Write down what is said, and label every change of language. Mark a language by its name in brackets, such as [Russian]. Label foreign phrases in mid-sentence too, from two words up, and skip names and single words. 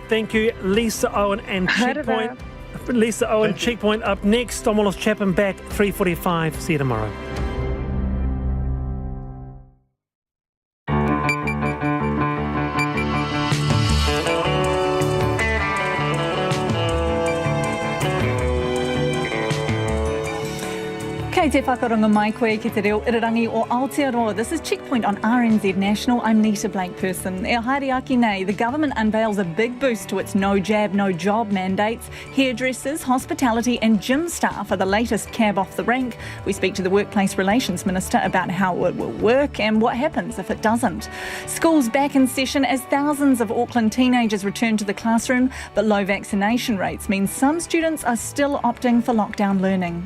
[English] Thank you, Lisa Owen and Checkpoint. Lisa Owen, Checkpoint up next. I'm Wallace Chapman back 3:45. See you tomorrow. [Māori] Kei te whakaronga mai koe ki te reo irarangi o Aotearoa. [English] This is Checkpoint on RNZ National. I'm Nita Blake-Persen. [Māori] E haere aki nei, [English] the government unveils a big boost to its no jab, no job mandates. Hairdressers, hospitality and gym staff are the latest cab off the rank. We speak to the Workplace Relations Minister about how it will work and what happens if it doesn't. Schools back in session as thousands of Auckland teenagers return to the classroom, but low vaccination rates mean some students are still opting for lockdown learning.